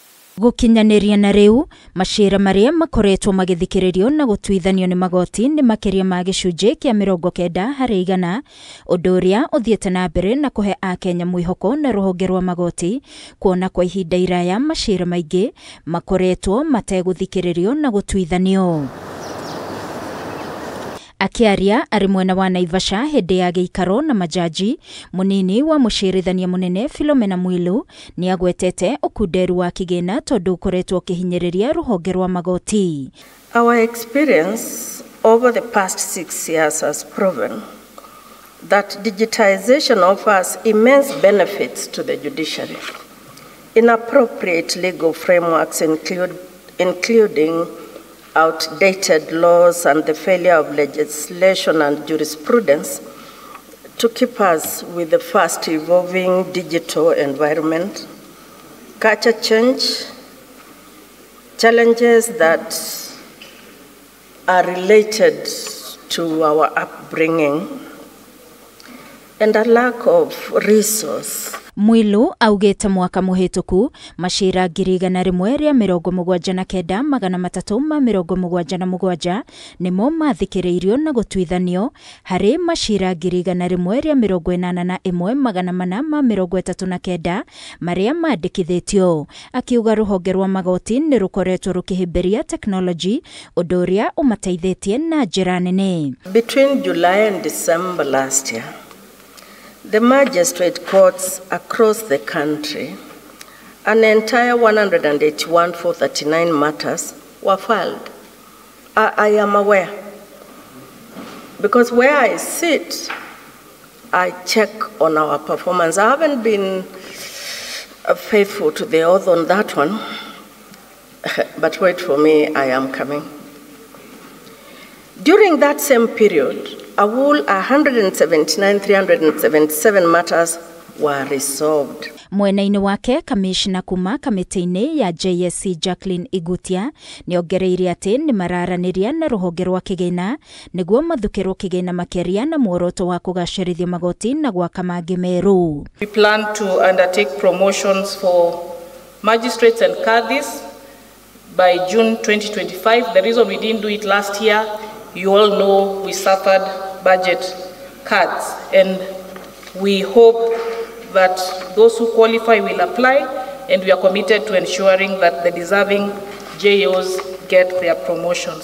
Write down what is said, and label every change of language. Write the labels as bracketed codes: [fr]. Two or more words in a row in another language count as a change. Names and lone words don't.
[ki] Gukinyaniria na riu macira maria makoretwo magithikiririo na gutwithanio ni magoti ni makiria ma gicunje kia 90% undu uria uthiete na mbere na kuhe Akenya mwihoko na ruhonge rwa magoti kuona kwa ihinda iraya macira maingi makoretwo mateguthikiririo na gutwithanio. Akiaria ari mwena wa Naivasha hindi ya giikaro na majaji, munini wa mucirithania munene Philomena Mwilu ni agwetete ukunderu wa kigina tondu ukoretwo kihinyiriria ruhonge rwa magoti. [en] Our experience over the past 6 years has proven that digitization offers immense benefits to the judiciary. Inappropriate legal frameworks including outdated laws and the failure of legislation and jurisprudence to keep us with the fast evolving digital environment, culture change, challenges that are related to our upbringing, and a lack of resource. [ki] Mwilu augete mwaka muhituku macira 179,377 nimo mathikiriirio na gutwithanio hari macira 181,439 maria mandikithitio. Akiuga ruhonge rwa magoti ni rukoretwo rukihimberia technology undu uria umateithitie na njira nene. [en] Between July and December last year, the magistrate courts across the country, an entire 181,439 matters were filed. I am aware, because where I sit, I check on our performance. I haven't been faithful to the oath on that one, but wait for me, I am coming. During that same period, a whole 179,377 matters were resolved. [ki] Mwena-ini wake kamishna kuma kamiti-ini ya JSC Jacqueline Igutia ni ongereire ati ni mararaniria na ruhonge rwa kigina niguo mathukirwo kigina makiria na muoroto wa kugacirithia magoti na gwaka mangi meru. [en] We plan to undertake promotions for magistrates and cadis by June 2025. The reason we didn't do it last year, you all know we suffered budget cuts, and we hope that those who qualify will apply, and we are committed to ensuring that the deserving JOs get their promotions.